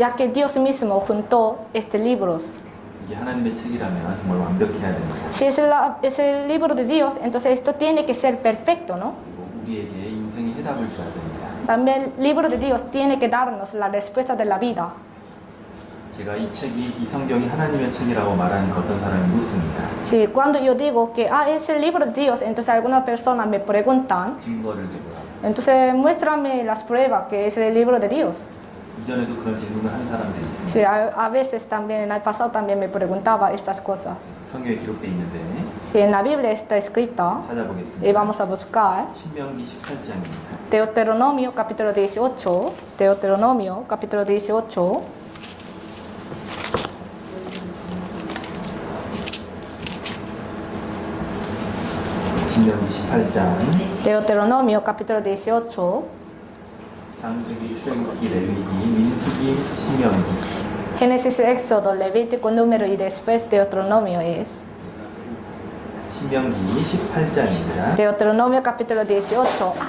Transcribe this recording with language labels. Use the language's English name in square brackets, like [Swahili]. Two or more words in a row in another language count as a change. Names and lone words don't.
[Spanish] ya que Dios mismo juntó estos libros. [Korean] 이게 하나님의 책이라면 정말 완벽해야 됩니다. [Spanish] Si es el libro de Dios, entonces esto tiene que ser perfecto, ¿no? [Korean] 그리고 우리에게 인생의 해답을 줘야 됩니다. [Spanish] También el libro de Dios tiene que darnos la respuesta de la vida. [Korean] 제가 이 성경이 하나님의 책이라고 말하니까 어떤 사람이 묻습니다. [Spanish] Si cuando yo digo que es el libro de Dios, entonces algunas personas me preguntan, [Korean] 증거를 대보라고. [Spanish] entonces muéstrame las pruebas que es el libro de Dios. [Korean] 이전에도 그런 질문을 한 사람들이 있습니다. [Spanish] Sí, a veces también, en el pasado también me preguntaba estas cosas. [Korean] 성경에 기록되어 있는데 [Spanish] Si en la Biblia está escrita, y [Korean] 찾아보겠습니다. [Spanish] vamos a buscar, [Korean] 신명기 18장입니다. [Spanish] Deuteronomio capítulo 18, Deuteronomio capítulo 18, [Korean] 신명기 18장 [Spanish] Deuteronomio capítulo 18, [Korean] 창세기, 출애굽기, 레위기, 민수기, 신명기. [Spanish] Génesis, Éxodo, Levítico, Número y después Deuteronomio es. [Korean] 신명기 18장입니다. [Spanish] Deuteronomio capítulo 18.